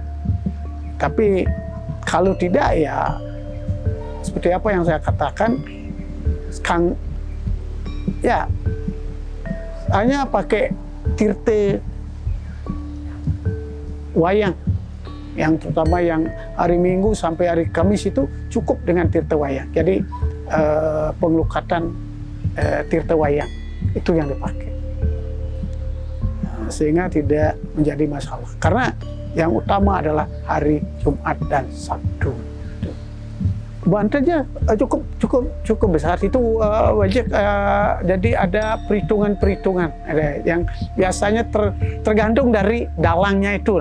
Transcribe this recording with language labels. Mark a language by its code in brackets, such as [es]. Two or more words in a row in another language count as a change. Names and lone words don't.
[id] Tapi kalau tidak ya seperti apa yang saya katakan, ya hanya pakai tirte wayang, yang terutama yang hari Minggu sampai hari Kamis itu cukup dengan tirta wayang. Jadi pengelukatan tirta wayang itu yang dipakai, sehingga tidak menjadi masalah. Karena yang utama adalah hari Jumat dan Sabtu. Bantennya cukup besar itu wajib. Jadi ada perhitungan yang biasanya tergantung dari dalangnya itu.